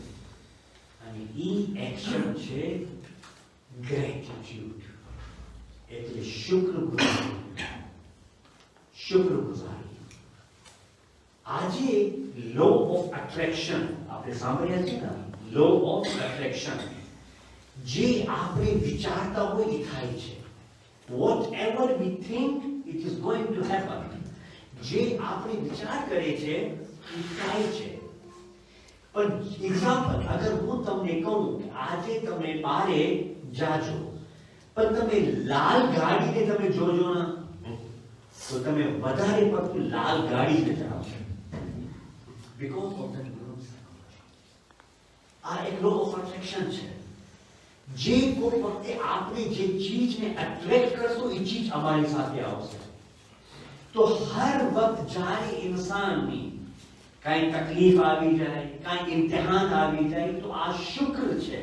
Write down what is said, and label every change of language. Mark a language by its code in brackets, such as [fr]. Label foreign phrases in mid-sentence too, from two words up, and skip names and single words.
[gu] અને એ એક્શન છે ગ્રેટિટ્યુડ, એટલે શુક્રગુજારી. આજે [en] law of attraction [gu] આપણે સાંભળ્યા છે ને, [en] law of attraction. [gu] જે આપણે વિચારતા હોય એ થાય છે. [en] whatever we think it is going to happen. [gu] જે આપણે વિચાર કરે છે એ થાય છે. પણ એક્ઝામ્પલ અગર હું તમને કહું કે આજે તમે બારે જાજો, પણ તમે લાલ ગાડીને તમે જોજો ના તો તમે વધારે પડતું લાલ ગાડી જ ચલાવશો. [en] because of the [gu] આ એક [en] law of attraction છે. [gu] જે કોઈ વખતે આપણે જે ચીજને એટ્રેક્ટ કરશું એ ચીજ અમારી સાથે આવશે. તો હર વખત જ્યારે ઇન્સાનની કાંઈ તકલીફ આવી જાય, કાંઈ ઇમ્તિહાન આવી જાય તો આ શુક્ર છે.